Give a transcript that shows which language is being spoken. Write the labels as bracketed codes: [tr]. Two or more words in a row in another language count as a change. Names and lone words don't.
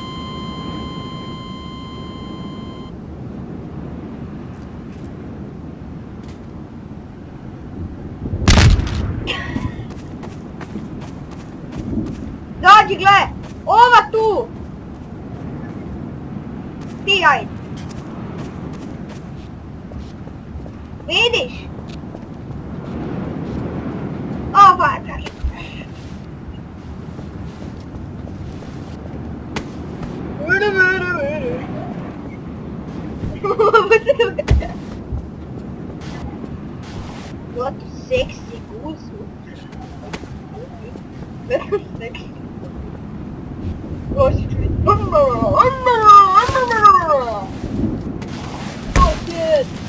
[hr] Dođi, gle! Ova tu! Ti, ajde. Vidiš? Ova, kaži. [en] What a sexy goose. Very sexy. Oh shit.